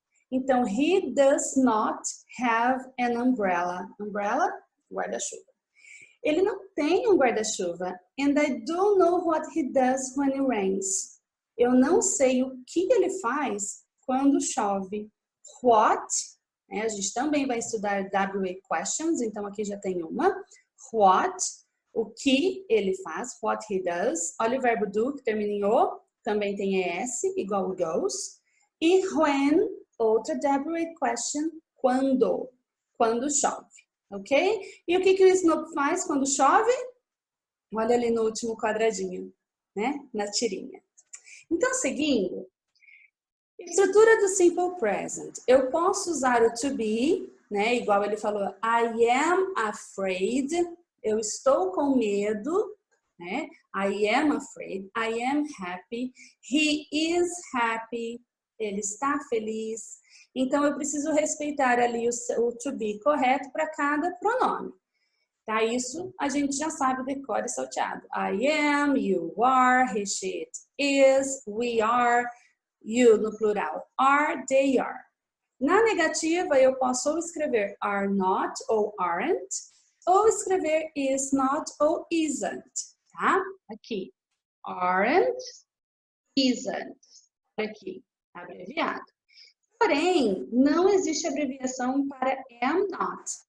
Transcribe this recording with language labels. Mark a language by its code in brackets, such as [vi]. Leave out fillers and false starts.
[en] Então, he does not have an umbrella. [pt] Umbrella, guarda-chuva. Ele não tem um guarda-chuva. [en] And I don't know what he does when it rains. [pt] Eu não sei o que ele faz quando chove. What? A gente também vai estudar W8 questions, então aqui já tem uma. What? O que ele faz? [en] What he does. [pt] Olha o verbo do, que termina em O. Também tem ES, igual goes. E when, outra W8 question. Quando? Quando chove. Ok? E o que o Snoopy faz quando chove? Olha ali no último quadradinho, né? Na tirinha. Então, seguindo, estrutura do simple present. Eu posso usar o to be, né? Igual ele falou, [en] I am afraid. [pt] Eu estou com medo, né? [en] I am afraid. I am happy. He is happy. [pt] Ele está feliz. Então, eu preciso respeitar ali o to be correto para cada pronome. Tá? Isso a gente já sabe, decore e salteado. [en] I am, you are, he, she, it is, we are, you [pt] no plural, [en] are, they are. [pt] Na negativa, eu posso ou escrever are not ou aren't, ou escrever is not ou isn't, tá? Aqui, aren't, isn't. Aqui, abreviado. Porém, não existe abreviação para am not.